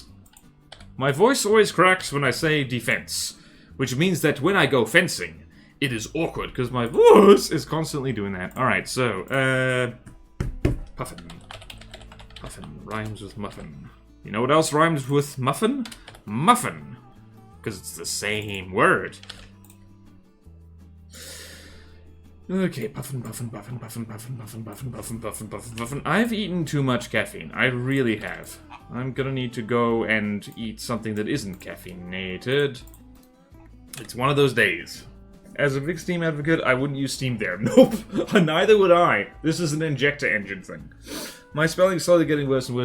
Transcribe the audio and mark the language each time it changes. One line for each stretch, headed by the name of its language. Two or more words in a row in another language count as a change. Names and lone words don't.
English: My voice always cracks when I say defense, which means that when I go fencing, it is awkward, because my voice is constantly doing that. Alright, so, puffin. Puffin rhymes with muffin. You know what else rhymes with muffin? Muffin. Because it's the same word. Okay, puffin, puffin, puffin, puffin, puffin, puffin, puffin, puffin, puffin, puffin, puffin. I've eaten too much caffeine. I really have. I'm gonna need to go and eat something that isn't caffeinated. It's one of those days. As a big Steam advocate, I wouldn't use Steam there. Nope, neither would I. This is an injector engine thing. My spelling's slowly getting worse and worse.